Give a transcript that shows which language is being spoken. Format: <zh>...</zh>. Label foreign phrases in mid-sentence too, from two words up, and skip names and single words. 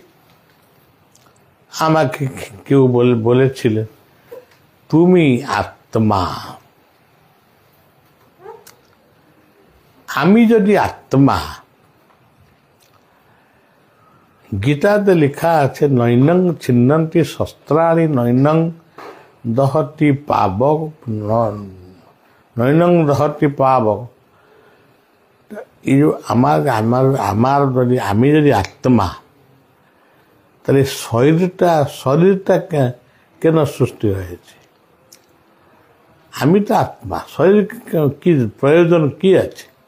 <bn>আমাকে কেউ বলেছিলেন, তুমি আত্মা। আমি যদি আত্মা, গীতাতে লেখা আছে,</bn> <sa>নৈনং ছিন্নন্তি শস্ত্রাণি নৈনং দহতি পাবক, নৈনং দহতি পাবক।</sa> <bn>আমার যদি আমি যদি আত্মা, তাহলে শরীরটা কেন সৃষ্টি হয়েছে? আমি তো আত্মা, শরীর কি প্রয়োজন কি আছে?</bn>